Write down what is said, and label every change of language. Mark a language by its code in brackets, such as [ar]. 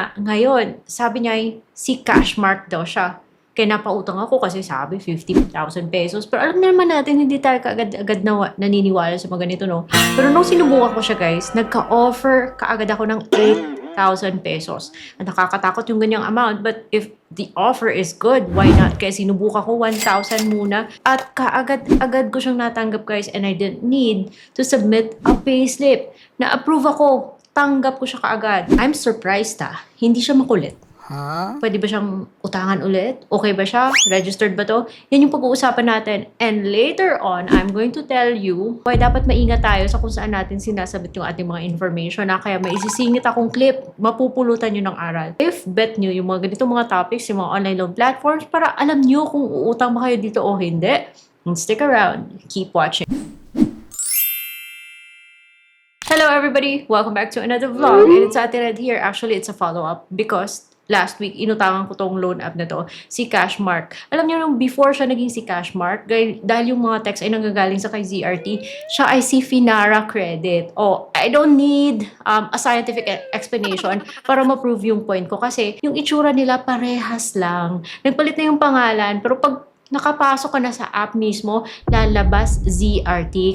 [tl] Ngayon, sabi niya si Cashmark daw siya. Kaya napautang ako kasi sabi 50,000 pesos. Pero alam naman natin, hindi tayo kaagad-agad na naniniwala sa mga ganito, no? Pero nung sinubukan ko siya guys, nagka-offer kaagad ako ng 8,000 pesos. At nakakatakot yung ganyang amount. [en] But if the offer is good, why not? [tl] Kaya sinubukan ko 1,000 muna. At kaagad-agad ko siyang natanggap guys. [en] And I didn't need to submit a payslip. [tl] Na-approve ako. Tanggap ko siya kaagad. [en] I'm surprised [tl] Hindi siya makulit. Pwede ba siyang utangan ulit? Okay ba siya? Registered ba to? Yan yung pag-uusapan natin. [en] And later on, I'm going to tell you why [tl] dapat maingat tayo sa kung saan natin sinasabit yung ating mga information Kaya may isisingit akong clip, mapupulutan nyo ng aral. If bet nyo yung mga ganitong mga topics, yung mga online loan platforms, para alam nyo kung uutang ba kayo dito o hindi. [en] And stick around. Keep watching. Hello everybody! Welcome back to another vlog. And it's Ate Red here. Actually, it's a follow-up because last week, [tl] inutangan ko tong loan app na to, [en] si Cashmark. [tl] Alam niyo nung before siya naging si Cashmark, dahil yung mga text ay nanggagaling sa kay ZRT, siya ay si Finara Credit. [en] I don't need a scientific explanation [tl] para ma-prove yung point ko kasi yung itsura nila parehas lang. Nagpalit na yung pangalan, pero pag nakapasok ka na sa app mismo, lalabas ZRT.